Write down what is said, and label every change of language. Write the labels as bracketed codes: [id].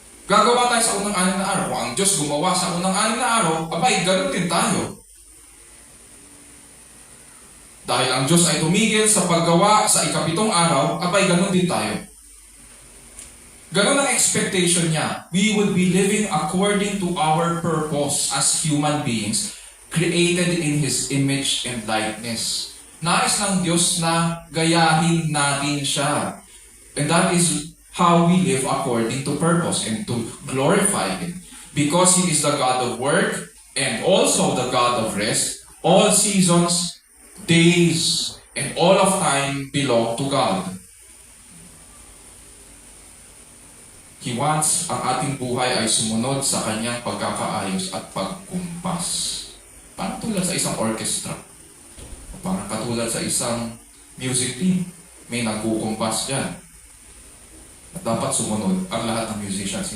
[tl] Gagawa tayo sa unang 6 na araw. Kung ang Diyos gumawa sa unang 6 na araw, abay, ganun din tayo. Dahil ang Diyos ay tumigil sa paggawa sa 7 araw, abay, ganun din tayo. Ganun ang expectation niya. [en] We would be living according to our purpose as human beings, created in His image and likeness. [tl] Nais ng Diyos na gayahin natin siya. [en] And that is how we live according to purpose and to glorify Him. Because He is the God of work and also the God of rest, all seasons, days, and all of time belong to God. He wants [tl] ang ating buhay ay sumunod sa kanyang pagkakaayos at pagkumpas. Parang tulad sa isang orchestra. Parang katulad sa isang music team. May nagkukumpas dyan. At dapat sumunod ang lahat ng musicians.